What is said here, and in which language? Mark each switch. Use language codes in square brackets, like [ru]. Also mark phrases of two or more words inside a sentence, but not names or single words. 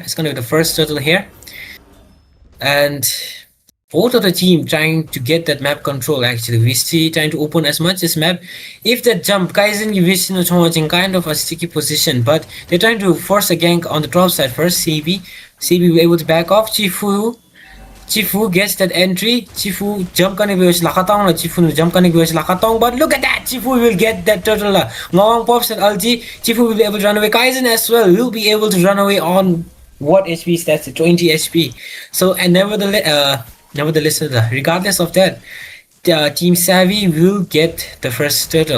[en] It's gonna be the first turtle here. And both of the team trying to get that map control actually. Wisty trying to open as much as map. If that jump, Kaizen Wisty no in kind of a sticky position, but they're trying to force a gank on the top side first. CB will able to back off. Chifu gets that entry. Chifu jump kane biyo lakatong. Chifu no jump kane biyo lakatong. But look at that. Chifu will get that turtle. Ngawang pops that ulti. Chifu will be able to run away. Kaizen as well will be able to run away on what HP stats? 20 HP. So and nevertheless, regardless of that, Team Savvy will get the first turtle.